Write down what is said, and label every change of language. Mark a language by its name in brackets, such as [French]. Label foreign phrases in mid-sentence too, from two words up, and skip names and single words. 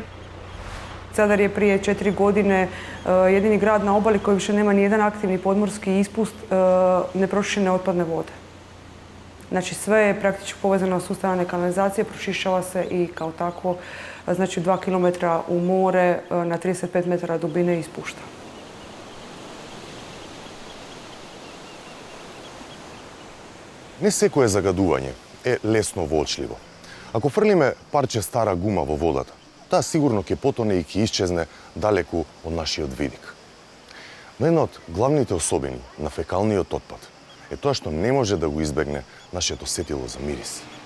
[Croatian] Zadar je prije 4 godine jedini grad na obali koji više nema nijedan aktivni podmorski ispust nepročišćene otpadne vode. Znači sve je praktički povezano s sustavom kanalizacije, pročišćava se i kao takvo, znači 2 km u more na 35 metara dubine ispušta. [Macedonian] Не секое загадување е лесно воочливо. Ако фрлиме парче стара гума во водата, таа сигурно ќе потоне и ќе исчезне далеку од нашиот видик. Но една од главните особини на фекалниот отпад е тоа што не може да го избегне нашето сетило за мирис.